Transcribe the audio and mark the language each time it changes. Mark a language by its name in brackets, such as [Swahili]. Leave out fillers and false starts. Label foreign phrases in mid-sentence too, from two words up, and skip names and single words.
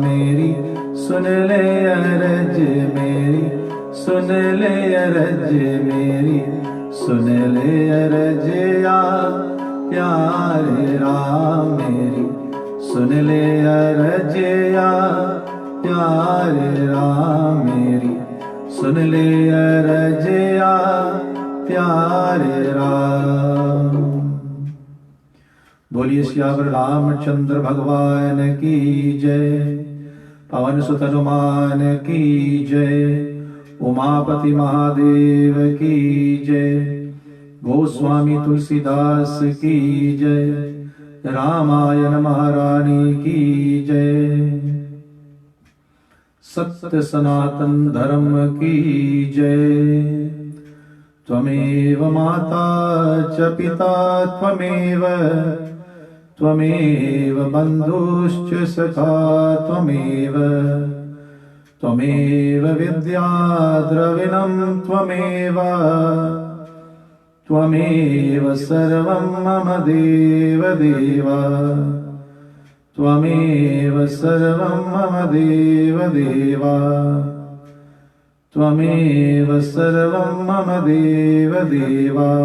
[Hindi] मेरी सुन ले अरज, मेरी सुन ले अरज, मेरी सुन ले अरज या प्यारे राम। मेरी सुन ले अरज या प्यारे राम। मेरी सुन ले अरज या प्यारे राम। बोलिए श्यावर रामचंद्र भगवान की जय। पवन सुत हनुमान की जय। उमापति महादेव की जय। गोस्वामी तुलसीदास की जय। रामायण महारानी की जय। सत्य सनातन धर्म की जय। [Sanskrit] त्वमेव माता च पिता त्वमेव, त्वमेव बन्धुश्च सखा त्वमेव, त्वमेव विद्या द्रविणं त्वमेव, त्वमेव सर्वं मम देव देव, त्वमेव सर्वं मम देव देव, त्वमेव सर्वं मम देव देव।